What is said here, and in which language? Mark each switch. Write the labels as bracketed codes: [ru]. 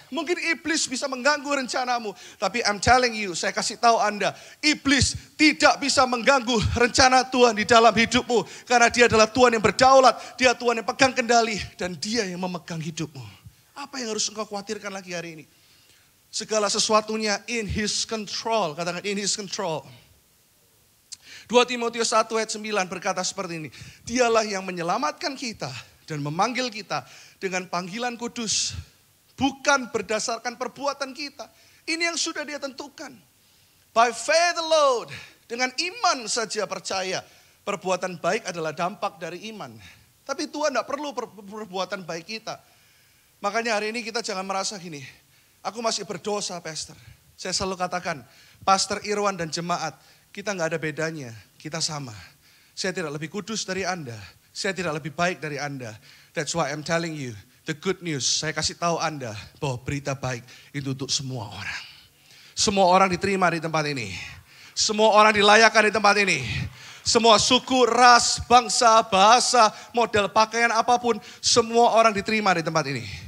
[id] Mungkin iblis bisa mengganggu rencanamu. Tapi [en] I'm telling you, [id] saya kasih tahu Anda, iblis tidak bisa mengganggu rencana Tuhan di dalam hidupmu. Karena dia adalah Tuhan yang berdaulat, dia Tuhan yang pegang kendali, dan dia yang memegang hidupmu. Apa yang harus engkau khawatirkan lagi hari ini? Segala sesuatunya [en] in his control. [id] Katakan [en] in his control. [id] 2 Timotius 1 ayat 9 berkata seperti ini. Dialah yang menyelamatkan kita dan memanggil kita dengan panggilan kudus. Bukan berdasarkan perbuatan kita. Ini yang sudah dia tentukan. [en] By faith alone. [id] Dengan iman saja percaya. Perbuatan baik adalah dampak dari iman. Tapi Tuhan tidak perlu perbuatan baik kita. Makanya hari ini kita jangan merasa gini. Aku masih berdosa, Pastor. Saya selalu katakan, Pastor Irwan dan jemaat, kita nggak ada bedanya. Kita sama. Saya tidak lebih kudus dari Anda. Saya tidak lebih baik dari Anda. [en] That's why I'm telling you the good news. [id] Saya kasih tahu Anda bahwa berita baik itu untuk semua orang. Semua orang diterima di tempat ini. Semua orang dilayakkan di tempat ini. Semua suku, ras, bangsa, bahasa, model pakaian apapun. Semua orang diterima di tempat ini.